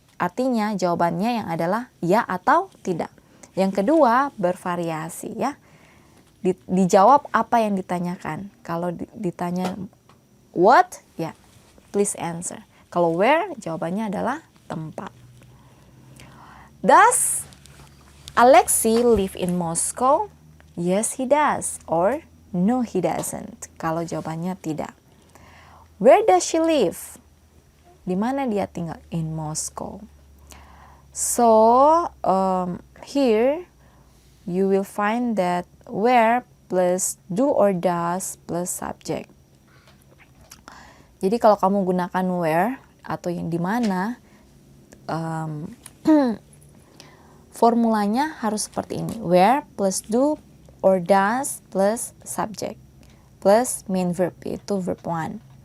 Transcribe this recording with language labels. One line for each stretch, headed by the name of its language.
Indonesian: Artinya jawabannya yang adalah ya atau tidak. Yang kedua bervariasi ya. Dijawab apa yang ditanyakan. Kalau ditanya what, ya
English: please answer.
Indonesian: Kalau where, jawabannya adalah tempat.
English: Does Alexei live in Moscow? Yes, he does. Or no, he doesn't.
Indonesian: Kalau jawabannya tidak.
English: Where does she live?
Indonesian: Di mana dia tinggal?
English: In Moscow. So, here you will find that where plus do or does plus subject.
Indonesian: Jadi kalau kamu gunakan where atau yang di mana, formulanya harus seperti ini.
English: Where plus do or does plus subject plus main verb, yaitu verb 1.